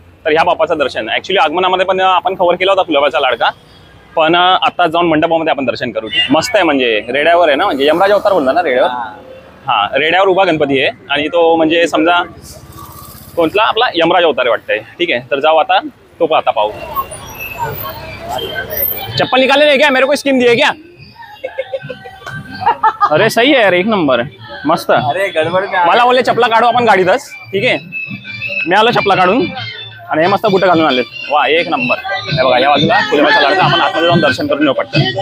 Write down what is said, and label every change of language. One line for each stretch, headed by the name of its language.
Marathi: तर ह्या बाप्पाचं दर्शन ऍक्च्युली आगमनामध्ये पण आपण कव्हर केला होता कुलाब्याचा लाडका, पण आता जाऊन मंडपामध्ये आपण दर्शन करू। मस्त आहे, म्हणजे रेड्यावर आहे ना, म्हणजे यमराज अवतार बोलला ना रेड्यावर? हा, रेड्यावर उभा गणपती आहे आणि तो म्हणजे समजा कोणता आपला यमराज अवतार वाटतंय, ठीक आहे? तर जाऊ आता, तो आता पाहू।
Hindi: चप्पल निकाले नहीं क्या? मेरे को स्कीम दिए क्या? अरे सही है यार, एक नंबर, मस्त। अरे गडबड में
Marathi: मला बोलले चपला काढू आपण गाडीतच, ठीक आहे? मी आलो चपला काढून आणि हे मस्त बुटं घालून आलेत। वा, एक नंबर। हे बघा, या बाजूला कुलाब्याचा लाडका, आपण आतमध्ये जाऊन दर्शन करून येऊ पटकन।